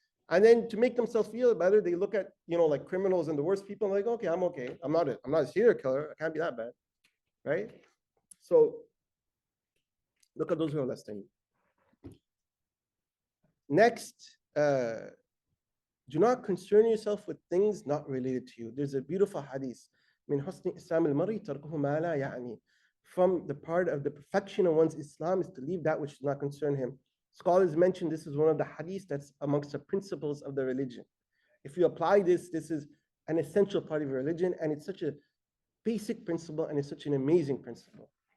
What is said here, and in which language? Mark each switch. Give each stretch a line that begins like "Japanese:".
English: And then to make themselves feel better, they look at, like criminals and the worst people and like, okay, I'm okay. I'm not a serial killer. I can't be that bad. right? So look at those who are less than you. Next, do not concern yourself with things not related to you. There's a beautiful hadith.
Arabic: من حسن إسلام المرء تركه ما لا يعني.
English: From the part of the perfection of one's Islam is to leave that which does not concern him. Scholars mention this is one of the hadiths that's amongst the principles of the religion. If you apply this, this is an essential part of your religion, and it's such a basic principle, and it's such an amazing principle.